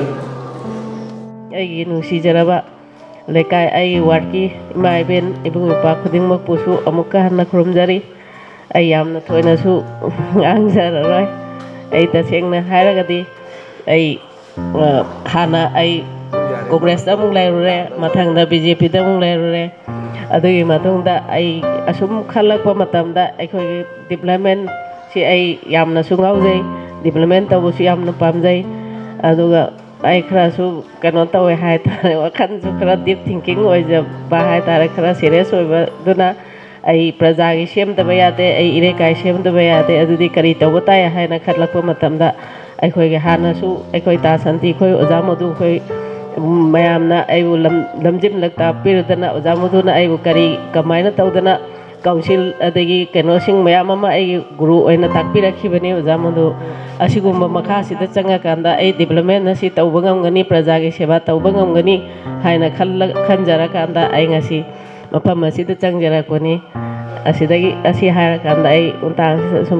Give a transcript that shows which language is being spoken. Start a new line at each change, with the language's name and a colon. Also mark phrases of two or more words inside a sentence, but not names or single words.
Manipuri: ai nusi jaraba lekai ai warki mai ben ibung pa khuding mak pusu amuka hanna khurumjari ai yamna thoina su angjararoi ai ta sengna hairagadi ai hana ai Congress da mung lairure mathangda BJP da mung lairure adui matungda ai asum khalakpa matamda aikoi development si ai yamna sungaujai development tabu si yamna pamjai aduga ai khara su kano tawe hai tare wakhan su khara
English: deep thinking
Manipuri: oija ba hai tare khara serious oiba duna ai praja gi semdaba yade ai irekai semdaba yade adudi kari tawba tai haina khatlakpa matamda aikoi ge hana su aikoi ta santi khoi oja modu khoi mayamna aibu lamjim lakta pirdana oja moduna aibu kari kamaina tawdana council adagi keno sing mayam ama ai guru oina takpirakhibani oja modu asigumba makha sida changa kanda ai development nasi tawba ngamgani praja gi seba tawba ngamgani haina khanjara kanda ai ngasi mafam asida changjara koni asidagi asi hara kanda ai untang sum